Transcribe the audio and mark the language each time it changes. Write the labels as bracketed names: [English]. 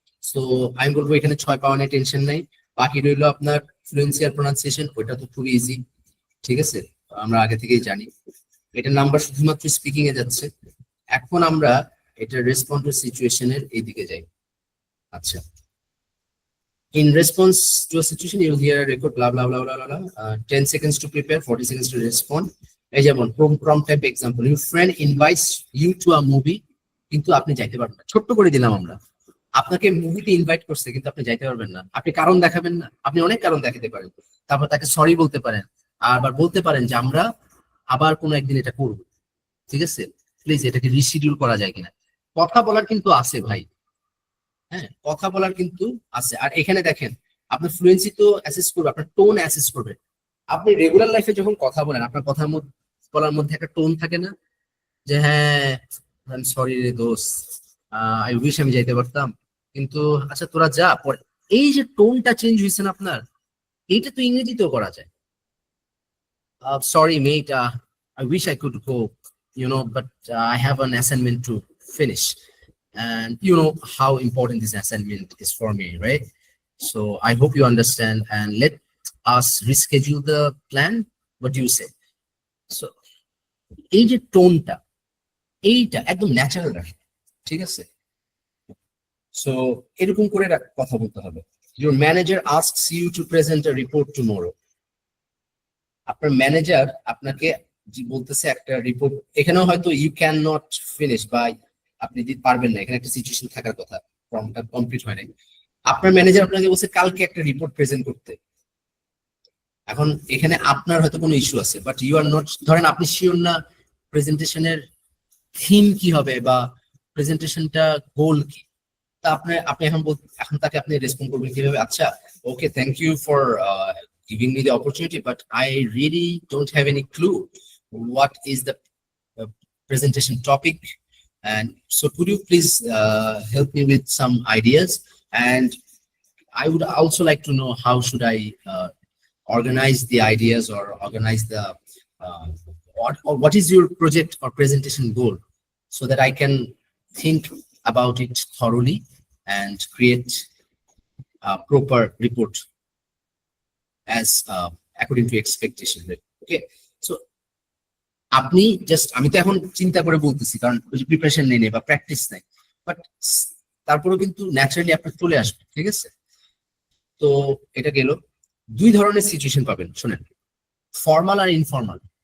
[Bangla] So আমি বলবো এখানে 6 পাওয়া নিয়ে টেনশন নাই। বাকি রইলো আপনার ফ্লুয়েন্সি আর প্রোনাউন্সিয়েশন, ওইটা তো খুবই ইজি। ঠিক আছে? আমরা আগে থেকেই জানি এটা নাম্বার শুধুমাত্র স্পিকিং এ যাচ্ছে। এখন আমরা এটা রেসপন্ড টু সিচুয়েশনের এই দিকে যাই। [English] আচ্ছা, in response to a situation you hear a record blah blah blah blah blah, 10 seconds to prepare, 40 seconds to respond. [Bangla] এই যেমন [English] prompt type example, your friend invites you to a movie [Bangla] কিন্তু আপনি যাইতে পারবেন না, ছোট্ট করে দিলাম আমরা। আপনাকে মুভিতে ইনভাইট করছে কিন্তু আপনি যাইতে পারবেন না, আপনি কারণ দেখাবেন না, আপনি অনেক কারণ দেখাতে পারেন, তারপর তাকে সরি বলতে পারেন, আবার বলতে পারেন যে আমরা আবার কোনো একদিন এটা করবো, ঠিক আছে, প্লিজ এটাকে রিশিডিউল করা যায় কিনা। কথা বলার কিন্তু আছে ভাই, হ্যাঁ কথা বলার কিন্তু আছে। আর এখানে দেখেন আপনার ফ্লুয়েন্সি তো অ্যাসেস করবে, আপনার টোন অ্যাসেস করবে। আপনি রেগুলার লাইফে যখন কথা বলেন আপনার কথার মধ্যে বলার মধ্যে একটা টোন থাকে না, যে হ্যাঁ সরি রে দোষ, [English] I wish [Bangla] আমি যাইতে পারতাম, কিন্তু আচ্ছা তোরা যা পরে। এই যে টোনটা চেঞ্জ হয়েছে না আপনার, এইটা তো ইংরেজিতেও করা যায়। [English] Sorry, mate. I wish I could go, but I have an assignment to finish. And you know how important this assignment is for me, right? So I hope you understand and let us reschedule the plan. What do you say? [Bangla] So, এই যে টোনটা, এইটা একদম natural রাখে, ঠিক আছে? So এরকম করে কথা বলতে হবে। [English] Your manager asks you to present a report tomorrow. [Bangla] আপনার ম্যানেজার আপনাকে বলতেছে একটা রিপোর্ট, এখানেও হয়তো [English] you can not finish [Bangla] বা আপনি যদি পারবেন না, এখানে একটা সিচুয়েশন থাকার কথা, ফর্মটা কমপ্লিট হয় নাই। আপনার ম্যানেজার আপনাকে বলছে কালকে একটা রিপোর্ট প্রেজেন্ট করতে। এখন এখানে আপনার হয়তো কোনো ইস্যু আছে, [English] but you are not, [Bangla] ধরেন আপনি শিওর না প্রেজেন্টেশনের থিম কি হবে বা প্রেজেন্টেশনটা গোল কি, তা আপনি এখন তাকে আপনি রেসপন্ড করবেন কিভাবে, আচ্ছা [English] Okay thank you for giving me the opportunity, but I really don't have any clue what is the presentation topic. And so could you please help me with some ideas? And I would also like to know how should I organize the ideas or organize the, or what is your project or presentation goal, so that I can think about it thoroughly and create a proper report as according to expectation. [Bangla] Okay, so আপনি just, আমি তো এখন চিন্তা করে বলতেছি কারণ preparation নেই বা প্র্যাকটিস নাই, বাট তারপরেও কিন্তু ন্যাচারালি আপনার চলে আসবে, ঠিক আছে? তো এটা গেল। দুই ধরনের সিচুয়েশন পাবেন, শুনেন, ফর্মাল আর ইনফর্মাল।